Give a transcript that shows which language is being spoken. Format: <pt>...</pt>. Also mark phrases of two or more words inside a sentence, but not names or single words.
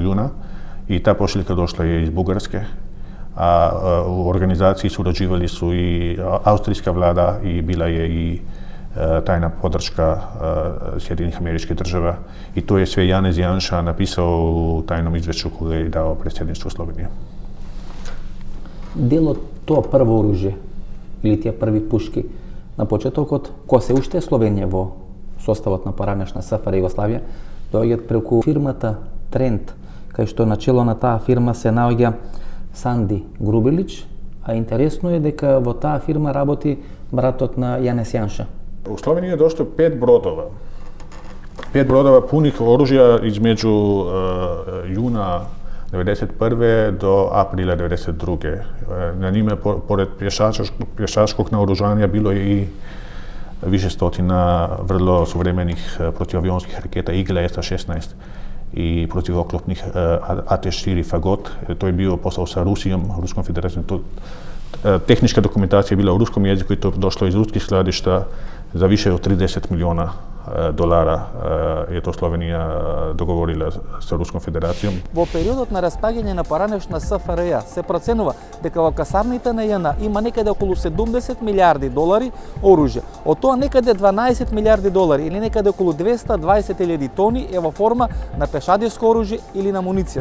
<hr>juna, i ta pošiljka došla je iz Bugarske, a u organizaciji surađivali su i austrijska vlada i bila je i tajna podrška Sjedinjenih Američkih Država, i to je sve Janez Janša napisao u tajnom izvješću koje je dao predsjedništvu Slovenije.</hr> <mk>Дело тоа прво оружје или тие први пушки на почетокот, кога се уште Словенија во составот на поранешна СФР Југославија, доаѓаат преку фирмата Тренд, кај што начело на таа фирма се наоѓа Санди Грубилич, а интересно е дека во таа фирма работи братот на Јанес Јанша.</mk> <hr>U Sloveniji je došlo 5 brodova. 5 brodova punih oružja između juna 1991. do aprila 1992. Na njima, pored pješačkog naoružanja, bilo je i više stotina vrlo suvremenih protivavionskih raketa Eagle SA-16 i protivoklopnih AT-4 Fagot. To je bio posao sa Rusijom, Ruskom federacijom. Tehnička dokumentacija je bila u ruskom jeziku i to došlo iz ruskih skladišta za više od 30 milijuna dolara je to Slovenija dogovorila sa Ruskom federacijom.</hr> <mk>Во периодот на распаѓање на поранешна СФРЈ се проценува дека во касарните на ЈНА има некаде околу 70 милиарди долари оружје. Од тоа некаде 12 милиарди долари или некаде околу 220.000 тони е во форма на пешадирско оружје или на муниција.</mk>